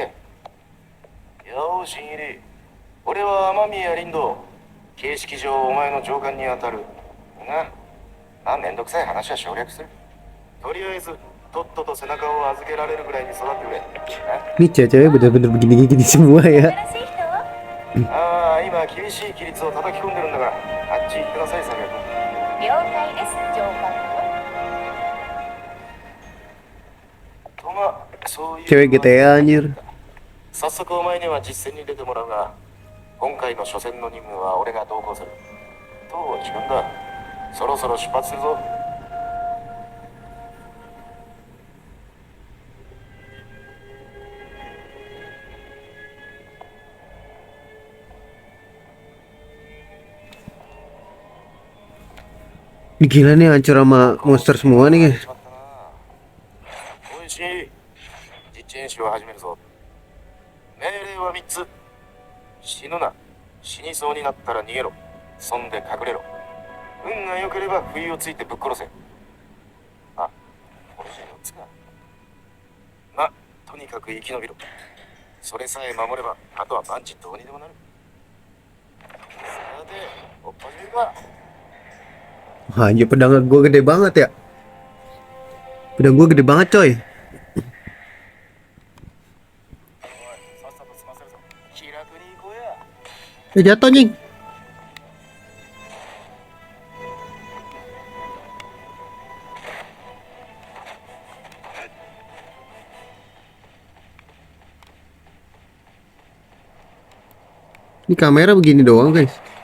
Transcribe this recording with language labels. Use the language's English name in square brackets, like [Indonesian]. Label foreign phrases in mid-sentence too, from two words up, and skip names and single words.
[Japanese] よーし、新入り。俺は雨宮林道。形式上お前の上官に当たる。な。まあ、めんどくさい話は省略する。とりあえず、とっとと背中を預けられるぐらいに育ってくれ。な。 [Indonesian] Ini cewek-cewek bener-bener begini-gini semua ya. [Japanese] ああ、今厳しい規律を叩き込んでるんだが、あっち行ってなさい、サルヤ君。了解です、上官。とまあ、そういう。 [Indonesian] Cewek GTA anjir. [Japanese] 早速お前には実践に出てもらうが、今回の初戦の任務は俺が同行する。と時間だ。そろそろ出発するぞ。 [Indonesian] Gila nih, hancur sama monster semua nih guys. [Japanese] おいしい。実地演習を始めるぞ。命令は3つ。死ぬな。死にそうになったら逃げろ。そんで隠れろ。運が良ければ不意をついてぶっ殺せ。あ、これじゃ4つか。ま、とにかく生き延びろ。それさえ守れば、あとは万事どうにでもなる。さて、おっ始めるか。 [Indonesian] Anjir, pedang gua gede banget ya. Pedang gua gede banget coy. Jatuh nying. Ini kamera begini doang guys.